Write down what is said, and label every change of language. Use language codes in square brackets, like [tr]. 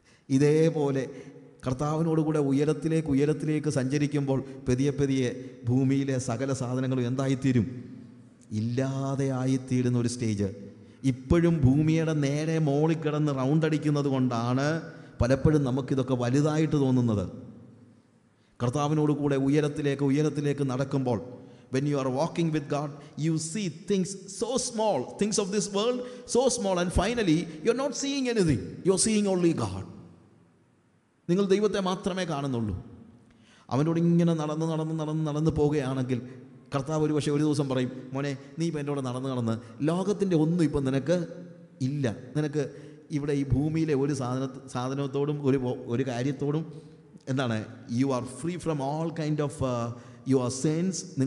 [ml] ഇതേപോലെ കർത്താവിനോടുകൂടെ ഉയരത്തിലേക്ക് സഞ്ചരിക്കുമ്പോൾ പെതിയെ ഭൂമിയിലെ സകല സാധനങ്ങളും എന്തായിത്തീരും? ഇല്ലാതെ ആയിത്തീരുന്ന ഒരു സ്റ്റേജ്. ഇപ്പോഴും ഭൂമിയുടെ നേരെ മോളിൽ കിടന്ന് റൗണ്ട് അടിക്കുന്നത് കൊണ്ടാണ് പലപ്പോഴും നമുക്കിതൊക്കെ വലുതായിട്ട് തോന്നുന്നത്. കർത്താവിനോട് കൂടെ ഉയരത്തിലേക്ക് നടക്കുമ്പോൾ, [en] when you are walking with God, you see things so small, things of this world so small, and finally you're not seeing anything, you're seeing only God. [ml] നിങ്ങൾ ദൈവത്തെ മാത്രമേ കാണുന്നുള്ളൂ. അവനോട് ഇങ്ങനെ നടന്ന് പോവുകയാണെങ്കിൽ കർത്താവ് ഒരു പക്ഷേ ഒരു ദിവസം പറയും, മോനെ നീ ഇപ്പം എൻ്റെ കൂടെ നടന്ന് ലോകത്തിൻ്റെ ഒന്നും ഇപ്പം നിനക്ക് ഇല്ല. നിനക്ക് ഇവിടെ ഈ ഭൂമിയിലെ ഒരു സാധനത്തോടും ഒരു കാര്യത്തോടും [en] You are free from all kind of your sense.